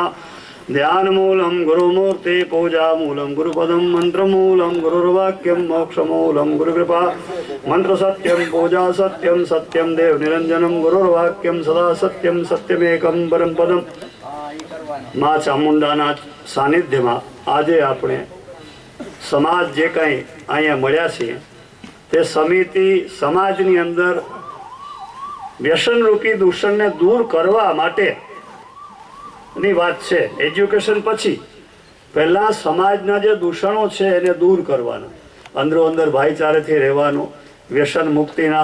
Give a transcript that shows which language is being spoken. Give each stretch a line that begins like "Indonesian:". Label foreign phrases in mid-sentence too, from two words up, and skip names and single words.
Sanskrit: ध्यानमूलं गुरुमूर्ति पूजामूलं गुरुपदं मंत्रमूलं गुरुर्वाक्यं मोक्षमूलं गुरुकृपा मंत्रसत्यं पूजा सत्यं सत्यं देव निरंजनं गुरुर्वाक्यं सदा सत्यं सत्यमेकं परम पदम.
Gujarati: માં ચામુંડાના सानिध्यમાં આજે આપણે સમાજ જે કંઈ અહીંયા મળ્યા છીએ તે સમિતિ સમાજની અંદર વ્યસનરૂપી દૂષણને દૂર કરવા માટે ની વાત છે. એજ્યુકેશન પછી પહેલા સમાજના જે દૂષણો છે એને દૂર કરવાના, અંદરો અંદર ભાઈચારાથી રહેવાનું, વ્યસન મુક્તિના.